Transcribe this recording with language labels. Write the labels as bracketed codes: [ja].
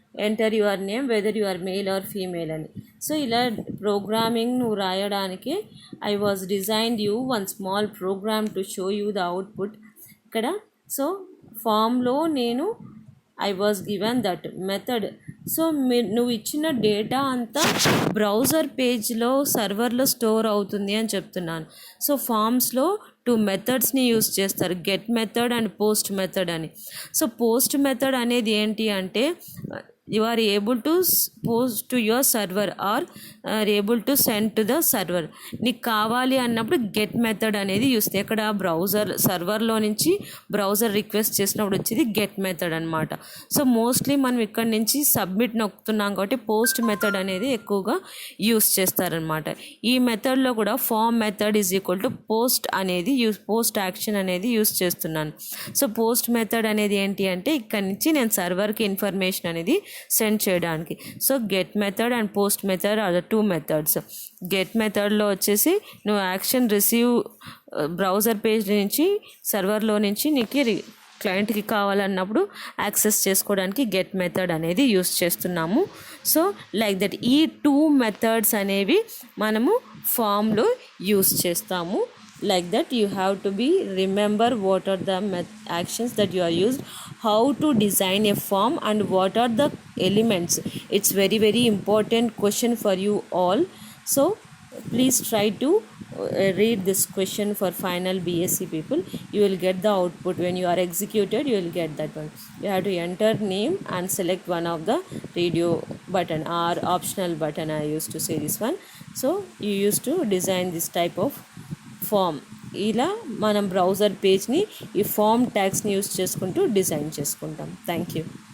[en] Enter your name whether your male or female అని. So [te] ఇలా programming నువ్వు రాయడానికి [en] I was designed you one small program to show you the output ఇక్కడ. So ఫామ్లో నేను I was given that method [te] so నువ్వు ఇచ్చిన data అంతా బ్రౌజర్ పేజ్లో సర్వర్లో స్టోర్ అవుతుంది అని చెప్తున్నాను. సో ఫామ్స్లో 2 మెథడ్స్ని యూస్ చేస్తారు, get method and post method అని. సో పోస్ట్ మెథడ్ అనేది ఏంటి అంటే [en] you are able to post to your server or are able to send to the server. [te] నీకు కావాలి అన్నప్పుడు గెట్ మెథడ్ అనేది యూస్ ఇక్కడ బ్రౌజర్ సర్వర్లో నుంచి బ్రౌజర్ రిక్వెస్ట్ చేసినప్పుడు వచ్చేది గెట్ మెథడ్ అనమాట. సో మోస్ట్లీ మనం ఇక్కడ నుంచి సబ్మిట్ నొక్కుతున్నాం కాబట్టి పోస్ట్ మెథడ్ అనేది ఎక్కువగా యూస్ చేస్తారనమాట. ఈ మెథడ్లో కూడా [en] form method is equal to post [te] అనేది పోస్ట్ యాక్షన్ అనేది యూస్ చేస్తున్నాను. సో పోస్ట్ మెథడ్ అనేది ఏంటి అంటే ఇక్కడ నుంచి నేను సర్వర్కి ఇన్ఫర్మేషన్ అనేది సెండ్ చేయడానికి. So [en] Get method and post method are the 2 methods. [te] Get మెథడ్లో వచ్చేసి నువ్వు యాక్షన్ రిసీవ్ బ్రౌజర్ పేజ్ నుంచి సర్వర్లో నుంచి నీకు క్లయింట్కి కావాలన్నప్పుడు యాక్సెస్ చేసుకోవడానికి గెట్ మెథడ్ అనేది యూస్ చేస్తున్నాము. సో లైక్ దట్ ఈ 2 మెథడ్స్ అనేవి మనము ఫామ్లో యూస్ చేస్తాము. [en] Like that you have to be remember what are the actions that you are used, how to design a form and what are the elements. It's very important question for you all. So please try to read this question for final BSc people. You will get the output when you are executed. You will get that one. You have to enter name and select one of the radio button or optional button. I used to say this one. So you used to design this type of form. [te] ఇలా మనం browser పేజ్ని ఈ form ట్యాగ్స్ని use చేసుకుంటూ design చేసుకుంటాం. [en] Thank you.